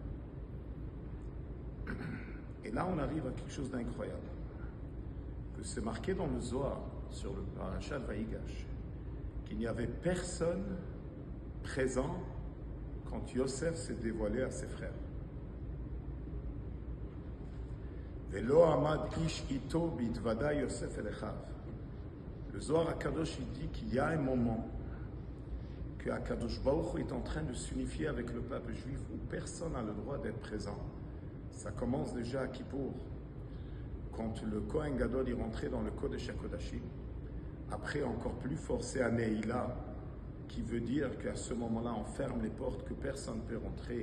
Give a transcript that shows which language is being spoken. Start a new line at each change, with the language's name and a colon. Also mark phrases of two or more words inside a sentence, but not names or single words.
French: Et là, on arrive à quelque chose d'incroyable. Que c'est marqué dans le Zohar, sur le Parashat Vaïgash, qu'il n'y avait personne présent quand Yosef s'est dévoilé à ses frères.
Hebrew: ולא עמד איש אתו בהתודע יוסף אל אחיו.
French: Le Zohar HaKadosh, il dit qu'il y a un moment que
Hebrew: הקדוש ברוך הוא
French: est en train de s'unifier avec le peuple juif où personne n'a le droit d'être présent. Ça commence déjà à Kippour, quand le
Hebrew: כהן גדול
French: est rentré dans le Kodesh HaKodashim. Après, encore plus fort, c'est à Neila, qui veut dire qu'à ce moment-là, on ferme les portes, que personne ne peut rentrer.